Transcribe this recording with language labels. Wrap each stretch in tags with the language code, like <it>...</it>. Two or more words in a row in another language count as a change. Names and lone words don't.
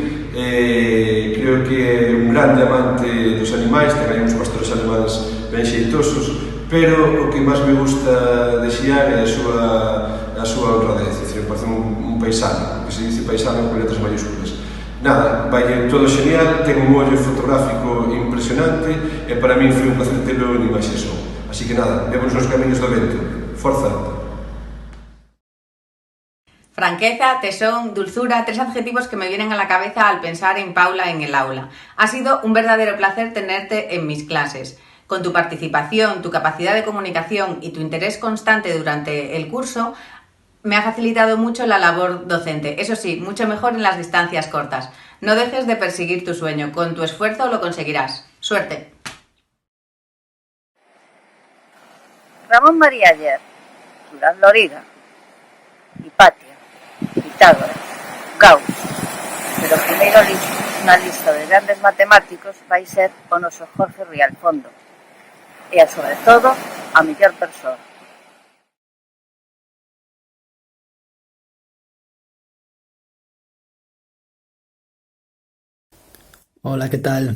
<gl>Creo que é un grande amante dos animais, ten aí uns pastores alemáns ben xeitosos, pero o que máis me gusta de Xián é a súa honradez, é dicir, parece un paisano,</gl> <es>que se dice paisano con letras mayúsculas.</es> <gl>Nada, vai todo genial, ten un ollo fotográfico impresionante e para min foi un placer telo en imaxe son. Así que nada, vemos nos camiños do vento. Forza!</gl> <es>Franqueza, tesón, dulzura, 3 adjetivos que me vienen a la cabeza al pensar en Paula en el aula. Ha sido un verdadero placer tenerte en mis clases. Con tu participación, tu capacidad de comunicación y tu interés constante durante el curso, me ha facilitado mucho la labor docente. Eso sí, mucho mejor en las distancias cortas. No dejes de perseguir tu sueño. Con tu esfuerzo lo conseguirás. ¡Suerte!</es> <gl>Ramón María Ayer, Durán Loriga, Hipatia, Pitágoras, Gauss, pero primeiro na lista de grandes matemáticos vai ser o noso Jorge Rialfondo e, sobre todo, a mellor persoa.</gl> <es>Hola, ¿qué tal?</es>